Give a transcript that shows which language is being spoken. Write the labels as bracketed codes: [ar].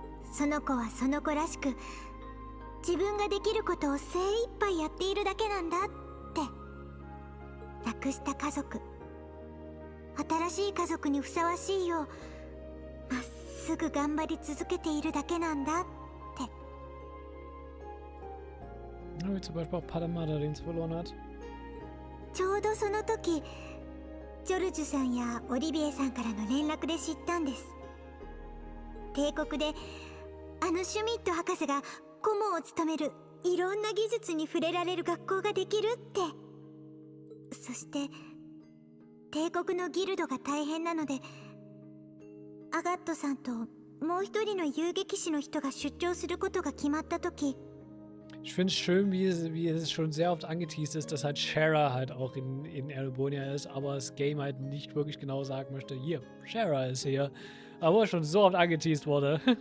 [ja] その子はその子らしく自分ができることを精一杯やっているだけなんだって。亡くした家族、新しい家族にふさわしいようまっすぐ頑張り続けているだけなんだって。 [de] Wie zum Beispiel auch Padamada, den es verloren hat. [ja] ちょうどその時、ジョルジュさんやオリビエさんからの連絡で知ったんです。帝国であのシュミット博士が顧問を務めるいろんな技術に触れられる学校ができるって。そして帝国のギルドが大変なので、アガットさんともう一人の遊撃士の人が出張することが決まった時。 [de] Ich finde es schön, wie es schon sehr oft angeteased ist, dass halt Shara halt auch in Erebonia ist, aber das Game halt nicht wirklich genau sagen möchte, hier, Shara ist hier. Aber schon so oft angeteased wurde.